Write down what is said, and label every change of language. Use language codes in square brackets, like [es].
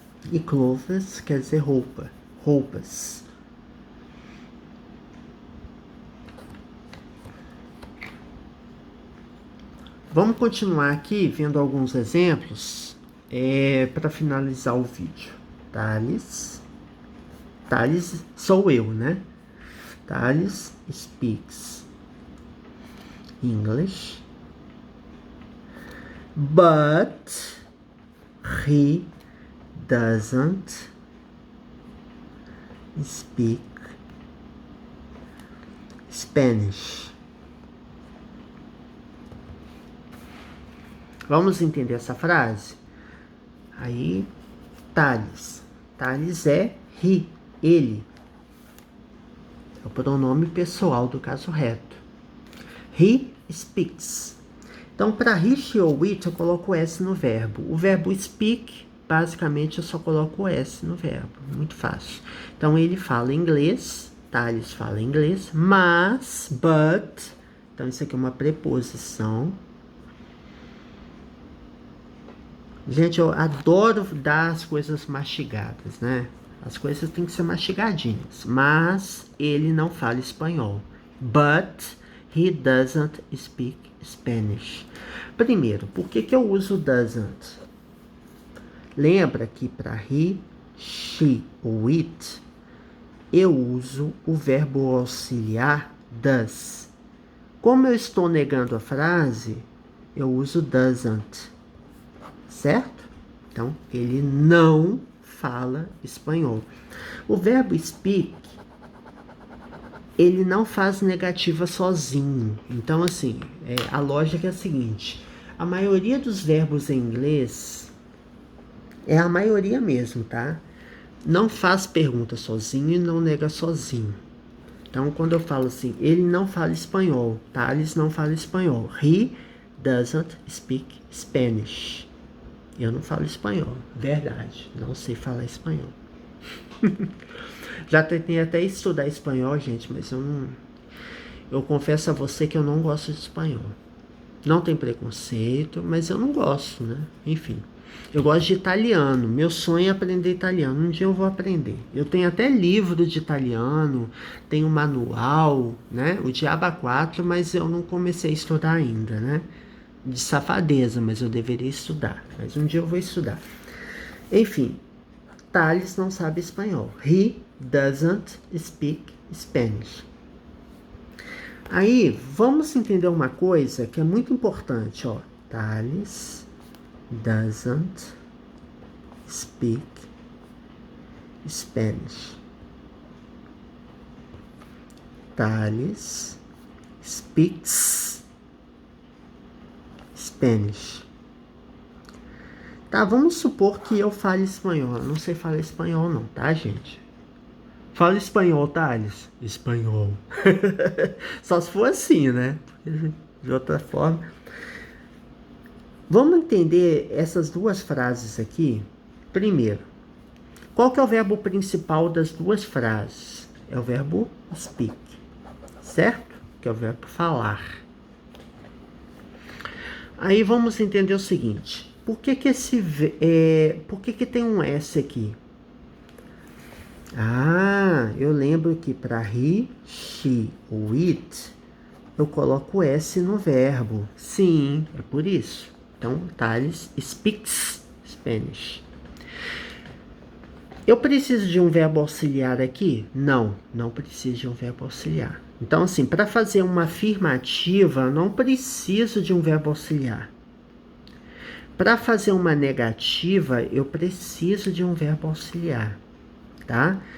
[pt] E clothes quer dizer roupa, roupas. Vamos continuar aqui vendo alguns exemplos para finalizar o vídeo. Thales sou eu, né? [en] Thales speaks English, but he doesn't speak Spanish. [pt] Vamos entender essa frase? Aí, Thales. Thales é he, ele. É o pronome pessoal do caso reto. [en] He speaks. [pt] Então, para he, she ou it, eu coloco o S no verbo. O verbo speak, basicamente, eu só coloco o S no verbo. Muito fácil. Então, ele fala inglês. Thales fala inglês. Mas, [en] but. [pt] Então, isso aqui é uma preposição. Gente, eu adoro dar as coisas mastigadas, né? As coisas têm que ser mastigadinhas. Mas ele não fala espanhol. [en] But he doesn't speak Spanish. [pt] Primeiro, por que eu uso doesn't? Lembra que para he, she ou it, eu uso o verbo auxiliar does. Como eu estou negando a frase, eu uso doesn't. Certo? Então, ele não fala espanhol. O verbo speak, ele não faz negativa sozinho. Então, assim, a lógica é a seguinte. A maioria dos verbos em inglês, é a maioria mesmo, tá? Não faz pergunta sozinho e não nega sozinho. Então, quando eu falo assim, ele não fala espanhol, Thales não fala espanhol. [en] He doesn't speak Spanish. [pt] Eu não falo espanhol, verdade, não sei falar espanhol. Já tentei até estudar espanhol, gente, mas eu confesso a você que eu não gosto de espanhol. Não tem preconceito, mas eu não gosto, né? Enfim, eu gosto de italiano, meu sonho é aprender italiano, um dia eu vou aprender. Eu tenho até livro de italiano, tenho manual, né? O Diabo 4, mas eu não comecei a estudar ainda, né? De safadeza, mas eu deveria estudar. Mas um dia eu vou estudar. Enfim, Thales não sabe espanhol. [en] He doesn't speak Spanish. [pt] Aí, vamos entender uma coisa que é muito importante, ó. [en] Thales doesn't speak Spanish. Thales speaks Spanish. [pt] Tá, vamos supor que eu fale espanhol. Eu não sei falar espanhol não, tá, gente? Fala espanhol, Thales. Espanhol. Só se for assim, né? De outra forma. Vamos entender essas duas frases aqui. Primeiro, qual que é o verbo principal das duas frases? É o verbo speak, certo? Que é o verbo falar. Aí vamos entender o seguinte. Por que que tem um S aqui? Ah, eu lembro que para he, she ou it, eu coloco S no verbo. Sim, é por isso. [en] Então, Thales speaks Spanish. [pt] Eu preciso de um verbo auxiliar aqui? Não, não preciso de um verbo auxiliar. Então, assim, para fazer uma afirmativa, não preciso de um verbo auxiliar. Para fazer uma negativa, eu preciso de um verbo auxiliar. tá?